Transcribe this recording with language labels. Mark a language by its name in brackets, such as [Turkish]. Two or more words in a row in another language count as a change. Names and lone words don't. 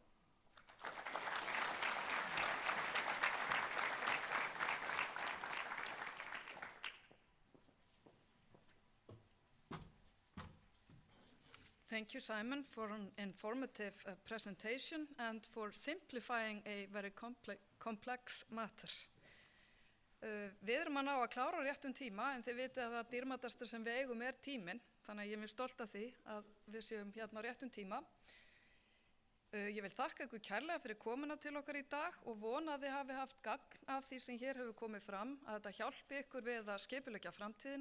[English] Thank you, Simon, for an informative presentation and for simplifying a very complex matter. [Icelandic] Við erum að ná að klára á réttum tíma, en þið vitið að það dýrmætasta sem við eigum tíminn, þannig að ég er mjög stolt af því að við séum hérna á réttum tíma. Ég vil þakka ykkur kærlega fyrir komuna til okkar í dag og vona að þið hafi haft gagn af því sem hér hefur komið fram, að þetta hjálpi ykkur við að skipuleggja framtíðina.